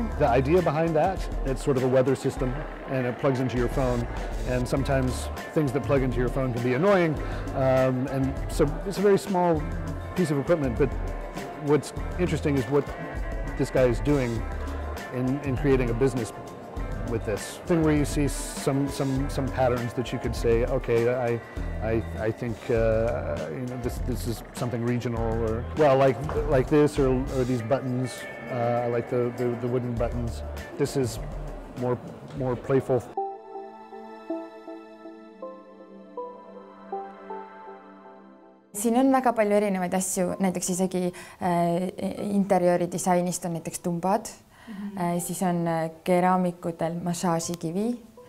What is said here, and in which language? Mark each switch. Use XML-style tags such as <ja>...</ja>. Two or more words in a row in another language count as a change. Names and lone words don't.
<en>The idea behind that, it's sort of a weather system and it plugs into your phone, and sometimes things that plug into your phone can be annoying, and so it's a very small piece of equipment, but what's interesting is what this guy is doing in creating a business with this thing, where you see some patterns that you could say, okay, I think this is something regional, or well, like this, or these buttons. I like the wooden buttons. This is more playful.</en> <et>Siin on väga palju erinevaid asju, näiteks isegi interjööridisainist on näiteks tumbad, siis on keraamikutel massaažikivi,</et>